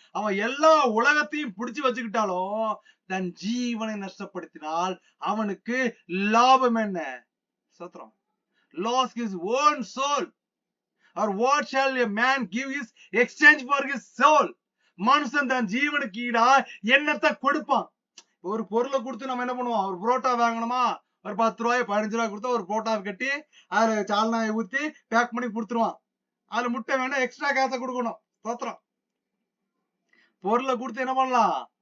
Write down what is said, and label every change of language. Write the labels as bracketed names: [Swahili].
[Tamil] அவன் எல்லா உலகத்தையும் பிடிச்சு வச்சுக்கிட்டாலும் தன் ஜீவனை நஷ்டப்படுத்தினால் அவனுக்கு லாபம் என்ன? [English] சத்ரம், lost his own soul, or what shall a man give his exchange for his soul? [Tamil] மனுஷன் தன் ஜீவனுக்கு ஈடா என்னத்தை கொடுப்பான்? ஒரு பொருளை கொடுத்து நம்ம என்ன பண்ணுவோம்? ஒரு புரோட்டா வாங்கணுமா, ஒரு 10 ரூபாய் 15 ரூபாய் கொடுத்தா ஒரு புரோட்டாவை கட்டி அதுல சால்னாயை ஊத்தி பேக் பண்ணி கொடுத்துருவான். அதுல முட்டை வேணா எக்ஸ்ட்ரா காசை கொடுக்கணும். ஸ்தோத்திரம். பொருளை கொடுத்து என்ன பண்ணலாம்?